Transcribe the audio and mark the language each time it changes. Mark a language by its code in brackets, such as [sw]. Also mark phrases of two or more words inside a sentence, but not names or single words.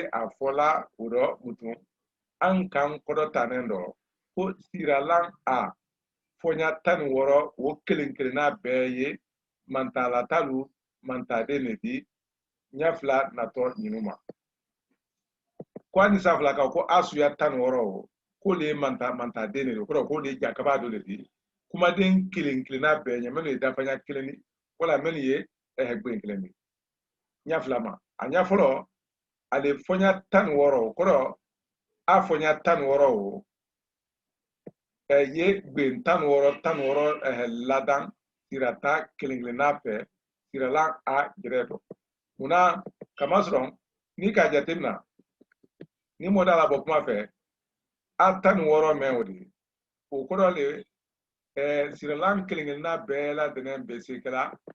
[bm] a fɔla o dɔ mutum an kan kɔdɔ tanen dɔ ko siralan a fɔnya 16 o kelen kelenna bɛɛ ye mantalatalu mantaden de di ɲɛ fila natɔ ɲinu ma ko an ni sanfɛla kan ko a suya 16 o ko le ye mantaden de do kɔrɔ ko le ye jakaba do le di kumaden kelen kelenna bɛɛ ɲɛ minnu ye dafanya kelen ni wala minnu ye gben kelen ni ɲɛ fila ma a ɲɛ fɔlɔ ale fɔnya 16 o kɔrɔ a fɔnya 16 o ye gben 16 ladan sirata kelen kelenna fɛ siralan a yɛrɛ dɔ munna kamasɔrɔ ni k'a jateminɛ ni mɔda la bɔ kuma fɛ a 16 mɛn o de o kɔrɔ le siralan kelen kelenna bɛɛ ladɛnɛ bɛ se kɛra